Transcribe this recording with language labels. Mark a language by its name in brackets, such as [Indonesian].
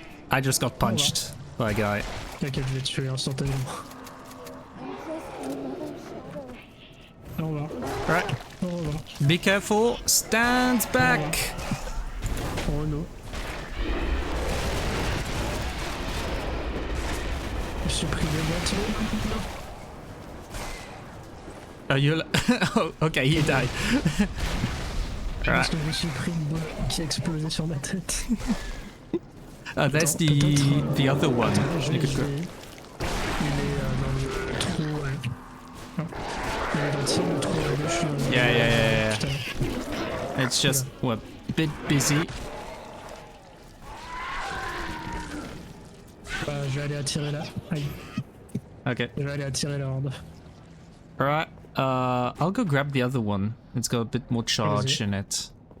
[English] I just got punched by a guy. [French] T'inquiète, je vais te tuer instantanément. Au revoir. [English] Right. [French] Au revoir. [English] Be careful. Stand back. Oh no. [French] Je suis pris des boîtiers. [English] Oh, you. Oh, okay, you died. [French] Parce que je me suis pris une boule qui a explosé sur ma tête. [English] That's the other one. You could go. [French] Il est dans le trou. Non. Il est dans le trou à gauche. [English] Yeah. It's just a bit busy. [French] Je vais aller attirer là. Aïe. [English] Okay. [French] Je vais aller attirer la horde. [English] Alright. I'll go grab the other one. It's got a bit more charge in it.